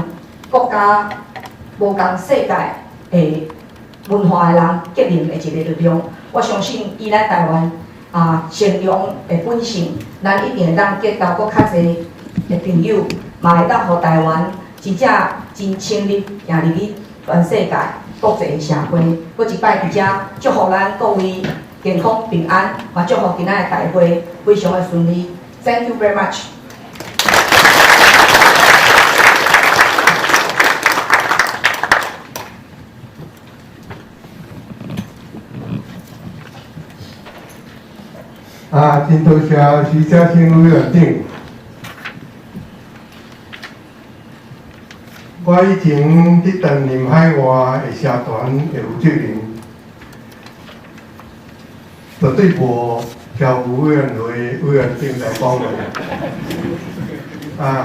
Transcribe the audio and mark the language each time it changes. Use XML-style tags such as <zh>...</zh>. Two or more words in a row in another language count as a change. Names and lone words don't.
<nan>国家无共世界的文化的人结连的一个力量，我相信以咱台湾善良的本性，咱一定会当结交搁较侪的朋友，嘛会当互台湾真正真深入行入去全世界国际的社会。搁一摆伫遮祝福咱各位健康平安，嘛祝福今仔的大会非常的顺利。</nan> <en>Thank you very much.</en> <nan>真多谢徐嘉青委员长。我以前伫担任海外的社团的负责人，绝对无侨务委员会委员长来讲的。</nan>